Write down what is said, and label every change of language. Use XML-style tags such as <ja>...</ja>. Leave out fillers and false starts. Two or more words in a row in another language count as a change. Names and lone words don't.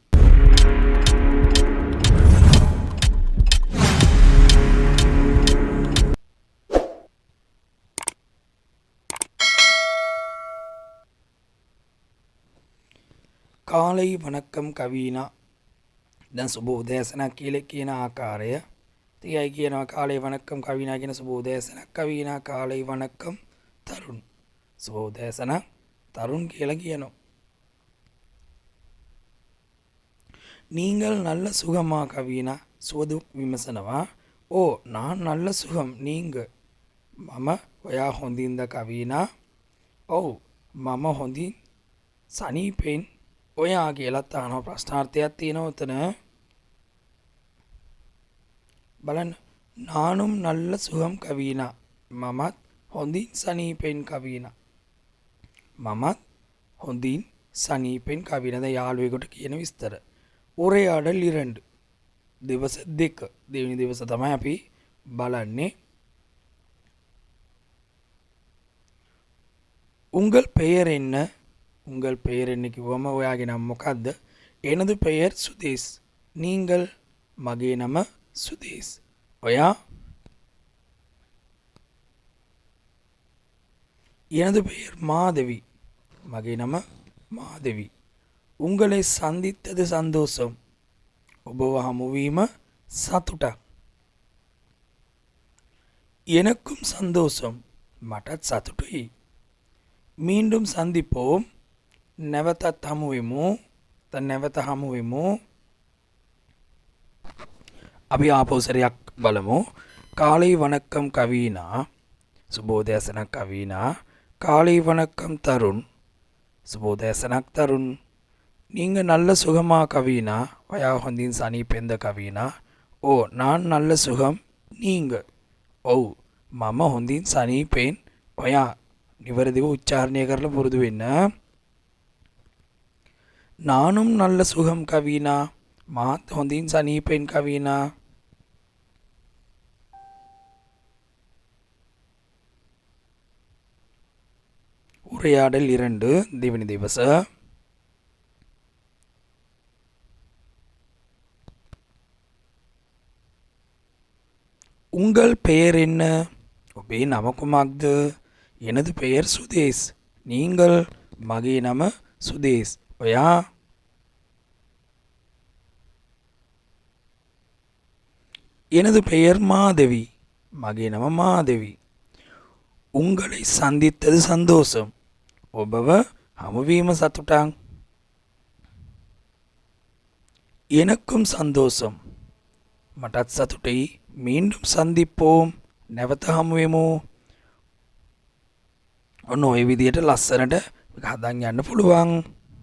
<ta>காலை வணக்கம் කවීනා.</ta> <si>දැන් සුබ උදෑසනක් කියලා කියන ආකාරය තියයි කියනවා.</si> <ta>காலை வணக்கம்</ta> <si>කවීනා කියන සුබ උදෑසනක් කවීනා</si> <ta>காலை வணக்கம்</ta> <si>තරුණ. සුබ උදෑසනක් තරුණ කියලා කියනවා.</si> <ta>நீங்கள் நல்ல சுகமா கவீனா</ta> <si>සුවදු විමසනවා.</si> <ta>ඕ நான் நல்ல சுகம் நீங்க</ta> <si>මම ඔයා හොඳින්ද</si> <ta>කවීනා.</ta> <si>ඔව් මම හොඳින් සනීපෙන් ඔයා කියලා තාන ප්‍රශ්නාර්ථයක් තියෙනවා උතන. බලන්න</si> <ta>நானும் நல்ல சுகம்</ta> <si>කවීනා මමත් හොඳින් සනීපෙන් කවීනා. මමත් හොඳින් සනීපෙන් කවීනද යාළුවෙකුට කියන විස්තර. උරයාඩල් 2 දවස් 2 දෙවෙනි දවස තමයි අපි බලන්නේ.</si> <ta>උංගල් பெயர் என்ன உங்கள் பெயர் என்ன</ta> <si>කිව්වම ඔයාගේ නම මොකද්ද?</si> <ta>எனது பெயர் சுதேஷ். நீங்கள்</ta> <si>මගේ නම</si> <ta>சுதேஷ். ඔයා? எனது பெயர் மாதவி.</ta> <si>මගේ නම මාදවි.</si> <ta>உங்களை சந்தித்தது சந்தோஷம்.</ta> <si>ඔබව හමුවීම සතුටක්.</si> <ta>எனக்கும் சந்தோஷம்.</ta> <si>මටත් සතුටුයි.</si> <ta>மீண்டும் சந்திப்போம்.</ta> <si>නැවතත් හමු වෙමු. නැවත හමු වෙමු. අපි ආපහු සැරයක් බලමු.</si> <ta>காலை வணக்கம் කවීනා සුබෝදෑසනක් කවීනා காலை வணக்கம் තරුණ සුබෝදෑසනක් තරුණ. நீங்க நல்ல சுகமா கவீனா</ta> <si>ඔයා හොඳින් සනීපෙන්ද</si> <ta>කවීනා. ඕ நான் நல்ல சுகம் நீங்க.</ta> <si>ඔව් මම හොඳින් සනීපෙන් ඔයා. නිවැරදිව උච්චාරණය කරලා පුරුදු වෙන්න.</si> <ta>நானும் நல்ல சுகம் கவீனா</ta> <si>මාත් හොඳින් සනීපෙන්</si> <ta>කවීනා.</ta> <si>උරයාඩල් 2 දෙවෙනි දවස.</si> <ta>உங்கள் பெயர் என்ன?</ta> <si>ඔබේ නම කුමක්ද?</si> <ta>எனது பெயர் சுதேஷ். நீங்கள்</ta> <si>මගේ නම</si> <ta>சுதேஷ். ඔයා? எனது பெயர் மாதவி.</ta> <si>මගේ නම මාදවි.</si> <ta>உங்களை சந்தித்தது சந்தோஷம்.</ta> <si>ඔබව හමුවීම සතුටක්.</si> <ta>எனக்கும் சந்தோஷம்.</ta> <si>මටත් සතුටුයි.</si> <ta>மீண்டும் சந்திப்போம்.</ta> <si>නැවත හමු වෙමු. ඔන්න ඔය විදියට ලස්සනට හදන් යන්න පුළුවන්.</si>